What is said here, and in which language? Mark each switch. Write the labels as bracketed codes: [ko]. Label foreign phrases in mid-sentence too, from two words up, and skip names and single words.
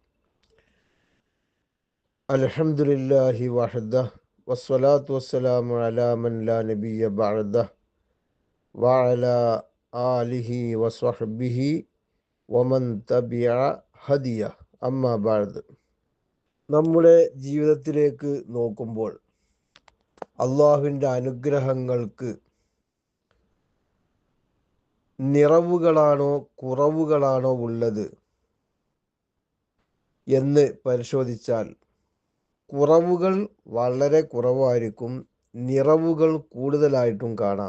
[ar] الحمد لله وحده والصلاة والسلام على من لا نبي بعده وعلى آله وصحبه ومن تبع هديه أما بعد. [ml] നമ്മുടെ ജീവിതത്തിലേക്ക് നോക്കുമ്പോൾ അള്ളാഹുവിൻ്റെ അനുഗ്രഹങ്ങൾക്ക് നിറവുകളാണോ കുറവുകളാണോ ഉള്ളത് എന്ന് പരിശോധിച്ചാൽ കുറവുകൾ വളരെ കുറവായിരിക്കും, നിറവുകൾ കൂടുതലായിട്ടും കാണാം.